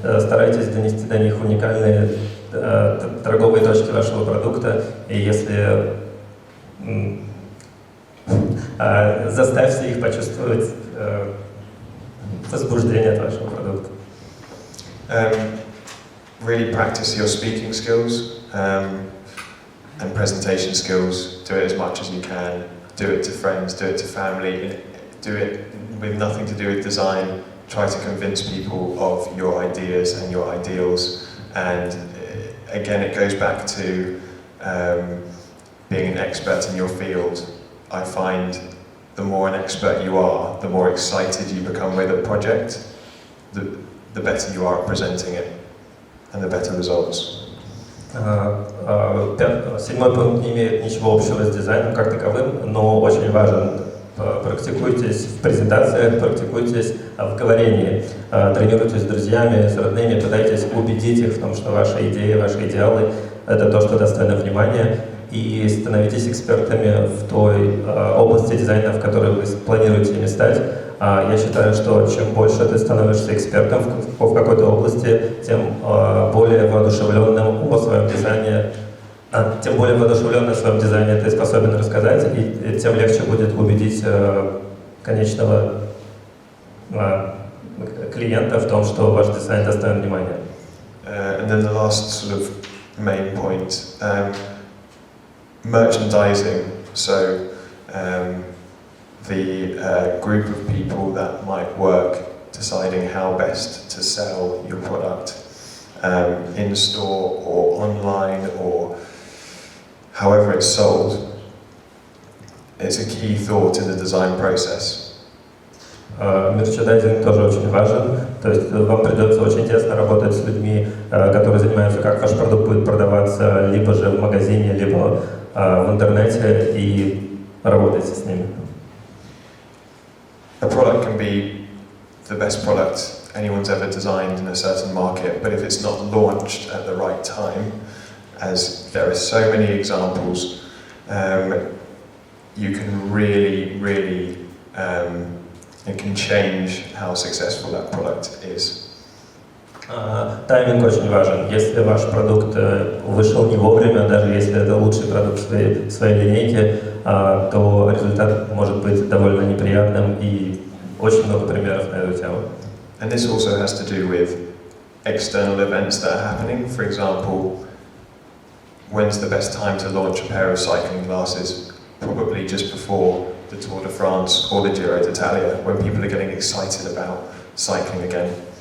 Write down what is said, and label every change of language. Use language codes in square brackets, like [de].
[ru] Старайтесь донести до них уникальные торговые точки вашего продукта, и если заставьте их почувствовать возбуждение от вашего продукта. [en] Really practice your speaking skills and presentation skills. Do it as much as you can. Do it to friends, do it to family, do it with nothing to do with design. Try to convince people of your ideas and your ideals. And again, it goes back to being an expert in your field. I find the more an expert you are, the more excited you become with a project, the better you are at presenting it, and the better results. [ru] 7-й пункт не имеет ничего общего с дизайном как таковым, но очень важен. Практикуйтесь в презентациях, практикуйтесь в говорении, тренируйтесь с друзьями, с родными, пытайтесь убедить их в том, что ваши идеи, ваши идеалы – это то, что достойно внимания, и становитесь экспертами в той области дизайна, в которой вы планируете ими стать. Я считаю, что чем больше ты становишься экспертом в какой-то области, тем более воодушевленным о своем дизайне, тем более воодушевленным о своем дизайне ты способен рассказать, и тем легче будет убедить конечного клиента в том, что ваш дизайн достоин внимания. [en] And then the last sort of main point, merchandising. So the group of people that might work deciding how best to sell your product in store or online or however it's sold, it's a key thought in the design process. [ru] Мерчендайзинг тоже очень важен, то есть вам придется очень тесно работать с людьми, которые занимаются, как ваш продукт будет продаваться, либо же в магазине, либо в интернете, и работайте с ними. [en] A product can be the best product anyone's ever designed in a certain market, but if it's not launched at the right time, as there are so many examples, you can really it can change how successful that product is. [ru] Тайминг очень важен. Если ваш продукт вышел не вовремя, даже если это лучший продукт в своей линейке, то результат может быть довольно неприятным, и очень много примеров на эту тему. [en] And this also has to do with external events that are happening. For example, when's the best time to launch a pair of cycling glasses? Probably just before the Tour de France or the Giro d'Italia, when people are getting excited about cycling again.